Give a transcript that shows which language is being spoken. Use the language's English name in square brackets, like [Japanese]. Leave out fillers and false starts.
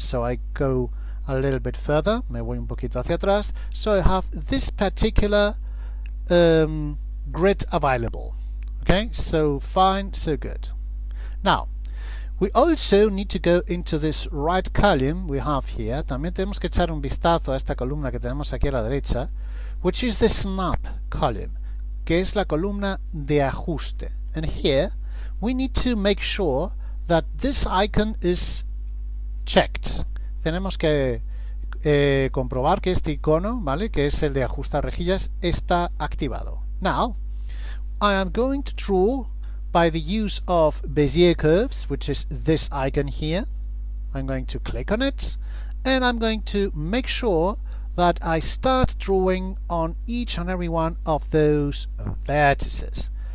[English] So I go a little bit further, [Spanish] me voy un poquito hacia atrás, [English] so I have this particular grid available. Okay, so fine, so good. Now, we also need to go into this right column we have here. [Spanish] También tenemos que echar un vistazo a esta columna que tenemos aquí a la derecha, [English] which is the snap column, [Spanish] que es la columna de ajuste. [English] And here we need to make sure that this icon is checked. [Spanish] Tenemos que comprobar que este icono, ¿vale?, que es el de ajustar rejillas, está activado. [English] Now, I am going to draw by the use of Bezier Curves, which is this icon here. I'm going to click on it, and I'm going to make sure that I start drawing on each and every one of those vertices.